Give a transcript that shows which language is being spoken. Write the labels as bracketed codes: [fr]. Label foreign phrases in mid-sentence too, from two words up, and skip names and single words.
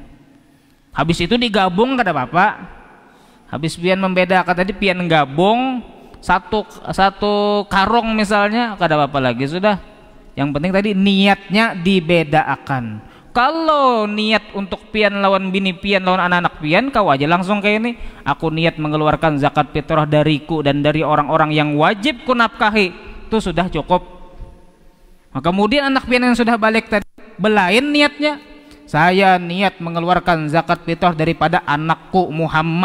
[bjn] Habis itu digabung kada apa-apa. Habis pian membedakan tadi, pian gabung satu karung misalnya, kada apa-apa lagi sudah. [id] Yang penting tadi niatnya dibedakan. [bjn] Kalau niat untuk pian lawan bini pian lawan anak-anak pian, [id] kau aja langsung kayak ini, aku niat mengeluarkan zakat fitrah dariku dan dari orang-orang yang wajib ku nafkahi, itu sudah cukup. [bjn] Nah, kemudian anak pian yang sudah balik tadi belain niatnya, saya niat mengeluarkan zakat fitrah daripada anakku Muhammad.